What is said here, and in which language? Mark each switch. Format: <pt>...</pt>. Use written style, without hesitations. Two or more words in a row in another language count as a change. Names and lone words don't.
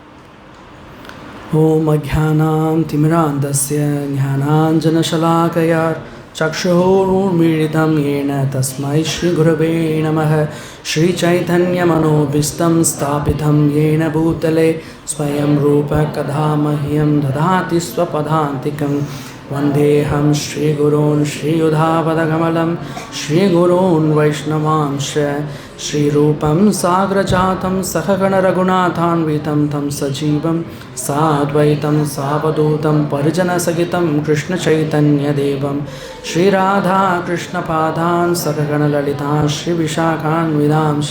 <sa>ओम् अज्ञानाम् तिमिरान्धस्य ज्ञानाञ्जनशलाकया चक्षुरुन्मीलितम् येन तस्मै श्री गुरवे नमः. श्री चैतन्यमनोऽभीष्टं स्थापितं येन भूतले स्वयं रूप कदा मह्यं ददाति स्वपदान्तिकम्. वन्देऽहं श्रीगुरून् श्रीयुधापदकमलं श्रीगुरून् वैष्णवांश श्रीरूपं साग्रजातं सहगणरघुनाथान्वितं तं सजीवं साद्वैतं सावधूतं परिजनसहितं कृष्णचैतन्यदेवं श्रीराधाकृष्णपादान् सहगणललितान् श्रीविशाखान्विदांश.</sa>